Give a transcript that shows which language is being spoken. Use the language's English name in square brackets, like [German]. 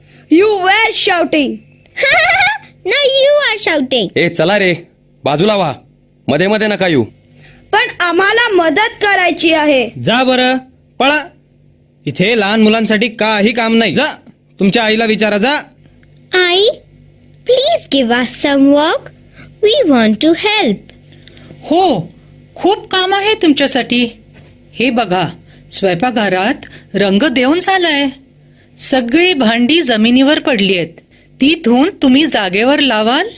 [English] You were shouting. Now you are shouting. [Marathi] ए चला रे बाजूला व्हा. मध्ये मध्ये नका येऊ. पण आम्हाला मदत करायची आहे. जा बरं पळा. इथे लहान मुलांसाठी काही काम नाही. जा तुमच्या आईला विचारा. जा. [English] आई please give us some work. We want to help. [Marathi] हो, खूप काम आहे तुमच्यासाठी. हे बघा, स्वयंपाकघरात रंग देऊन झालाय. सगळी भांडी जमिनीवर पडली आहेत. ती धुवून तुम्ही जागेवर लावाल.